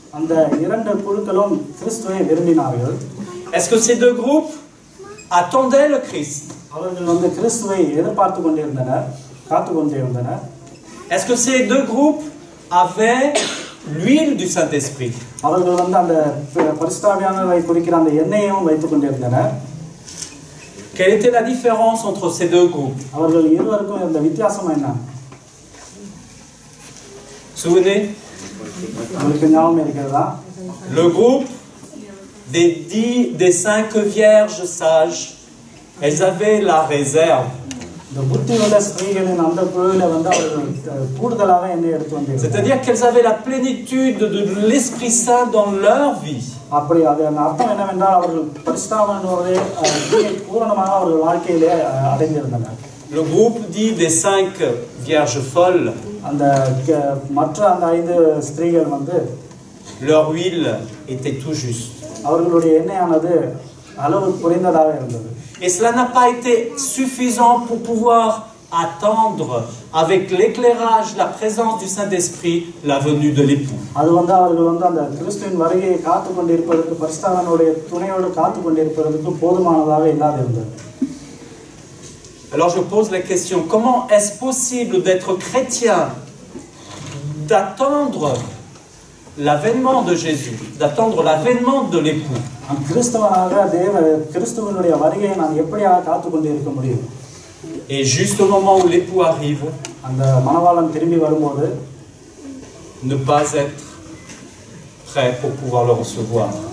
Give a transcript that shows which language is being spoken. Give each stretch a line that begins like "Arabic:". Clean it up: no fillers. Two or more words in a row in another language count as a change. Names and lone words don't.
French: Est-ce que ces 2 groupes attendaient le Christ? Est-ce que ces 2 groupes avaient l'huile du Saint-Esprit.
Tamil: அவர்கள் வந்து அந்த பரிசுத்தாவியானவரை குறிக்கிற அந்த எண்ணெயையும் வைத்துக் கொண்டிருந்தனர்.
French: Quelle était la différence entre ces deux groupes?
Tamil: அவர்கள் இருவருக்கும் இருந்த வித்தியாசம் என்ன?
French: Souvenez?
Tamil: உங்களுக்கு ஞாபகம் இருக்கிறதா?
French: Le groupe des 5 vierges sages, elles avaient la réserve.
Tamil: இந்த புத்தியுள்ள ஸ்திரீகளின் அந்த குழுவில வந்து அவர்கள் கூடுதலாக எண்ணெய் எடுத்து வந்தார்கள்.
French: C'est-à-dire qu'elles avaient la plénitude de l'Esprit Saint dans leur vie.
Tamil: அப்படி அது அர்த்தம் என்னவென்றால் அவர்கள் பரிசுத்தாவியானவரை பூரணமாக அவர்கள் வாழ்க்கையிலே அடைந்திருந்தனர்.
French: Le groupe dit des 5 vierges folles.
Tamil: அந்த மற்ற அந்த 5 ஸ்திரீகள் வந்து
French: leur huile était tout juste.
Tamil: அவர்களுடைய எண்ணெயானது அளவு குறைந்ததாக இருந்தது.
French: Et cela n'a pas été suffisant pour pouvoir attendre avec l'éclairage, la présence du Saint-Esprit, la venue de l'époux.
Tamil: அது வந்து அவர்கள் வந்து அந்த கிறிஸ்துவின் வருகையை காத்துக் கொண்டிருப்பதற்கு பரிசுத்தாவியானவருடைய துணையோடு காத்துக் கொண்டிருப்பதற்கு போதுமானதாக இல்லாது இருந்தது.
French: Alors je pose la question, comment est-ce possible d'être chrétien, d'attendre l'avènement de Jésus, d'attendre l'avènement de l'époux? Et juste au moment où l'époux arrive, ne pas être prêt pour pouvoir le recevoir.